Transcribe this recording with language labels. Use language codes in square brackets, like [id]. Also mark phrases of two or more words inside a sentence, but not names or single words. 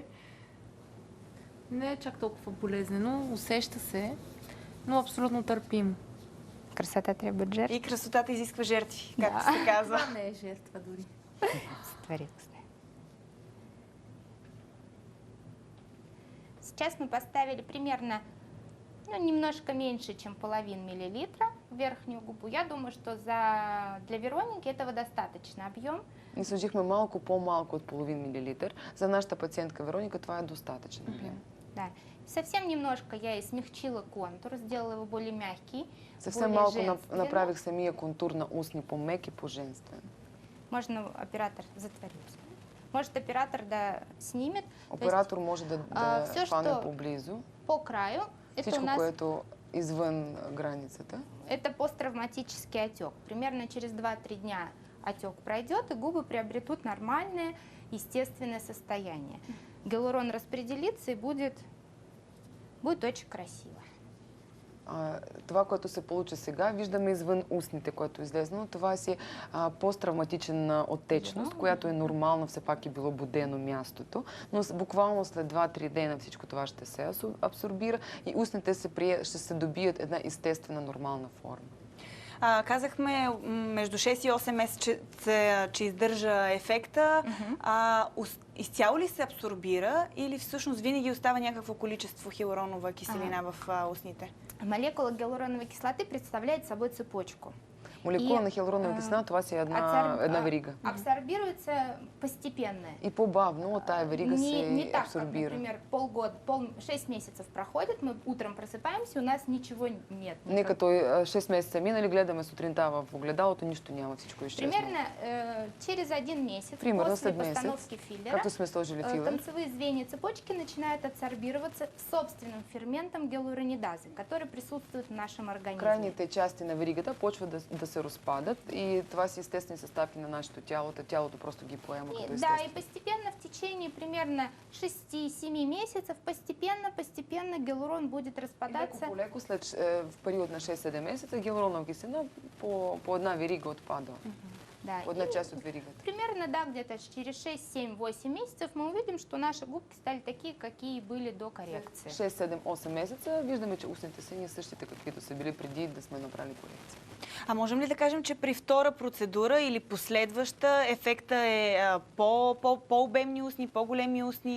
[bg] Не е чак толкова болезнено, усеща се, но абсолютно търпимо. [ru] Красота требует жертв. [bg] И красотата изисква жертви, както се казва. Това не е жертва дори. [ru] Сейчас мы поставили примерно немножко меньше, чем половину миллилитра в верхнюю губу. Я думаю, что для Вероники этого достаточно объем. [bg] И сложихме малко по-малко от половин милилитър. За нашата пациентка Вероника това е достатъчен обем. [ru] Да. Совсем немножко я и смягчила контур, сделала его более мягкий. [bg] Съвсем малко направих самия контур на устни по-мек и по-женствен. [ru] Можно оператор затворить. Может оператор да снимет. [bg] Оператор може да хване поблизо. [ru] По краю. [bg] Всичко, което извън границата. [ru] Это посттравматический отек. Примерно через 2-3 дня отек пройдет, и губы приобретут нормальное, естественное состояние. Гиалурон распределится и будет очень красиво. [bg] Това, което се получи сега, виждаме извън устните, което е излезнало. Това си посттравматична оттечност, която е нормална, все пак е било будено мястото, но буквално след 2-3 дена всичко това ще се абсорбира и устните ще се добият една естествена, нормална форма. Казахме между 6 и 8 месеца, че издържа ефекта. Изцяло ли се абсорбира или всъщност винаги остава някакво количество хиалуронова киселина в устните? [ru] Молекула гиалуроновой кислоты представляет собой цепочку. [bg] Молекула на хиалуронова киселина, това си една верига. [ru] Абсорбируется постепенно. [bg] И по-бавно тая верига се абсорбира. [ru] Например, 6 месяцев проходит, мы утром просыпаемся, у нас ничего нет. [bg] Не като 6 месеца минали, гледаме сутринта в огледалото, нищо няма, всичко изчезнало. [ru] Примерно через 1 месяц после постановки филлера, [bg] както сме сложили филер, [ru] концевые звенья цепочки начинают адсорбироваться собственным ферментом гиалуронидазы, который присутствует в нашем организме. [bg] Крайните части на веригата почват да се разпадат и това са естествени съставки на нашето тяло. Тялото просто ги поема като естествено. [ru] Да, и постепенно в течение примерно 6-7 месяцев постепенно гиалурон будет разпадаться. [bg] Леко, в период на 6-7 месеца гиалуронова киселина по една верига отпада. Да. По една част от веригата. [ru] Примерно, да, где-то через 6-7-8 месяцев мы увидим, что наши губки стали такие, какие были до коррекции. [bg] 6-7-8 месеца виждаме, че устните са ни същите, каквито са били преди да сме направили корекция. А можем ли да кажем, че при втора процедура или последваща ефекта е по-обемни устни, по-големи устни?